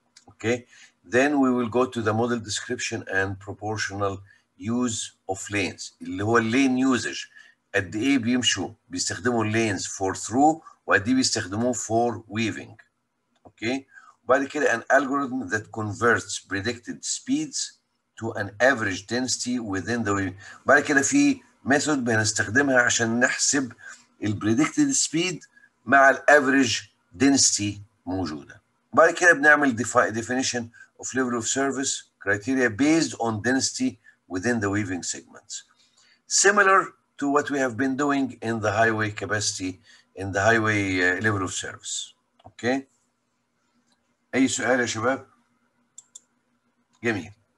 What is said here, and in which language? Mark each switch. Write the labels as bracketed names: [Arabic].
[English] Okay, then we will go to the model description and proportional use of lanes [Arabic] اللي هو اللين usage. قد ايه بيستخدموا lanes for through وقد ايه بيستخدموه for weaving. [English] Okay, [Arabic] وبعد كده [English] an algorithm that converts predicted speeds to an average density within the weaving. [Arabic] بعد كده في method بنستخدمها عشان نحسب predicted speed مع average density موجودة. بعد كده بنعمل [English] definition of level of service criteria based on density within the weaving segments. Similar to what we have been doing in the highway capacity, in the highway level of service. [Arabic] Okay. أي سؤال يا شباب؟ جميل.